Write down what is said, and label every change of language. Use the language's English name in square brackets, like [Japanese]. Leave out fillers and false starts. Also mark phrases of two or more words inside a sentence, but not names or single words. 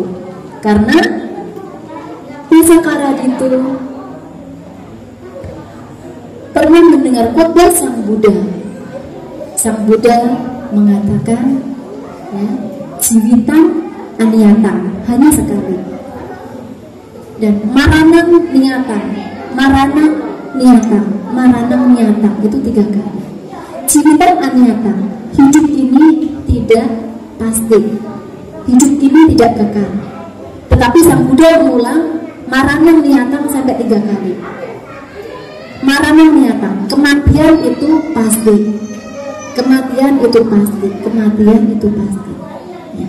[Indonesian] Karena Wesakara itu pernah mendengar khotbah Sang Buddha. Sang Buddha mengatakan, ya, [Pali] Jiwitang Aniyatang, [Indonesian] hanya sekali. [Pali] Dan maranang niyatang, maranang niyatang, maranang niyatang, [Indonesian] itu 3 kali. [Pali] Jiwitang Aniyatang, [Indonesian] hidup ini tidak pasti, hidup ini tidak kekal. Tetapi Sang Buddha mengulang [Pali] maranang niyatang [Indonesian] sampai 3 kali. [Pali] Maranang niyatang, [Indonesian] kematian itu pasti, kematian itu pasti, kematian itu pasti ya.